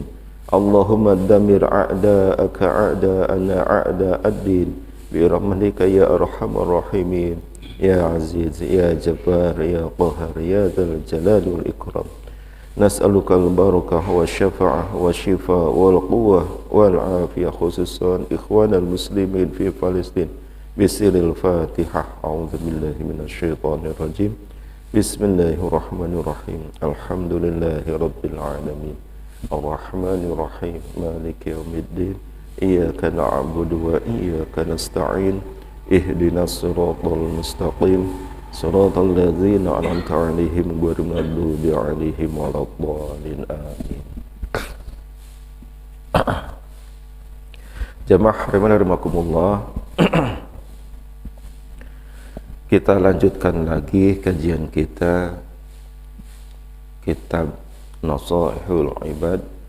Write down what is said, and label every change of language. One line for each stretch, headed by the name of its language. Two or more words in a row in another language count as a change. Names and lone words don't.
Arabic: اللهم دمر أعداءك أعداءنا أعداء الدين برحمتك يا أرحم الراحمين. يا عزيز، يا جبار، يا قهار، يا ذا الجلال والإكرام. نسألك البركة والشفاعة والشفاء والقوة والعافية، خصوصا إخوان المسلمين في فلسطين. بسر الفاتحة. أعوذ بالله من الشيطان الرجيم. بسم الله الرحمن الرحيم. الحمد لله رب العالمين. الرحمن الرحيم مالك يوم الدين. إياك نعبد وإياك نستعين. اهدنا الصراط المستقيم. صراط الذين أنعمت عليهم غير المغضوب عليهم ولا الضالين. Amin.
Indonesian: Jamaah rahimakumullah. Kita lanjutkan lagi kajian kita kitab Nasaihul Ibad.